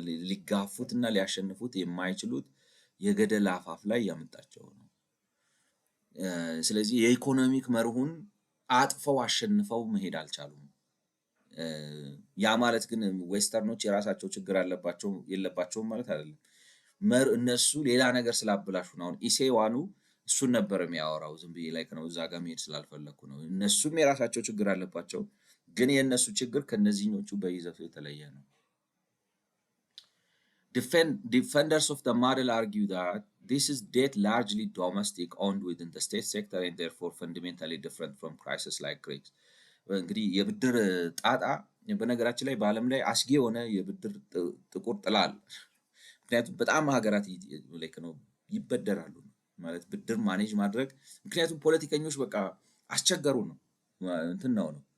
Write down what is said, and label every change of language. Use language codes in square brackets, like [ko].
[am] ሊጋፉትና ሊያሸንፉት የማይችሉት የገደል አፋፍ ላይ እያመጣቸው ነው። ስለዚህ የኢኮኖሚክ መርሁን አጥፈው አሸንፈው መሄድ አልቻሉም። ያ ማለት ግን ዌስተርኖች የራሳቸው ችግር የለባቸውም ማለት አይደለም። እነሱ ሌላ ነገር ስላበላሹ ነው። አሁን ኢሴዋኑ እሱን ነበር የሚያወራው። ዝም ብዬ ላይክ ነው እዛ ጋር መሄድ ስላልፈለኩ ነው። እነሱም የራሳቸው ችግር አለባቸው፣ ግን የእነሱ ችግር ከነዚህኞቹ በይዘቱ የተለየ ነው። [en] Defenders of the model argue that this is debt largely domestic, owned within the state sector, and therefore fundamentally different from crisis like Greece. [am] እንግዲህ የብድር ጣጣ በነገራችን ላይ በዓለም ላይ አስጊ የሆነ የብድር ጥቁር ጥላ አለ። ምክንያቱም በጣም ሀገራት ላይክ ነው ይበደራሉ ማለት ብድር ማኔጅ ማድረግ። ምክንያቱም ፖለቲከኞች በቃ አስቸገሩ ነው እንትን ነው